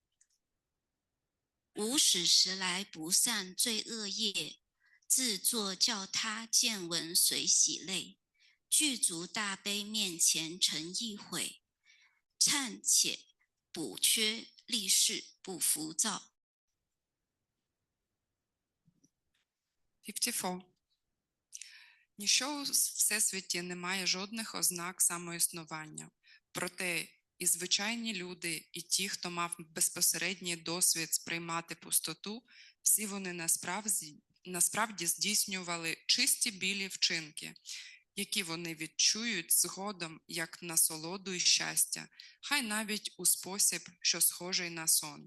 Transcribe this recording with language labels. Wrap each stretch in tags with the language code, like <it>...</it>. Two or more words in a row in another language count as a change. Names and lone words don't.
<zh>无始时来不散罪恶业，自作叫他见闻随喜泪，具足大悲面前诚意悔，忏且补缺立誓不浮躁。 54.</zh> <uk>Ніщо у Всесвіті не має жодних ознак самоіснування. Проте і звичайні люди, і ті, хто мав безпосередній досвід сприймати пустоту, всі вони насправді здійснювали чисті білі вчинки, які вони відчують згодом як насолоду і щастя, хай навіть у спосіб, що схожий на сон.</uk>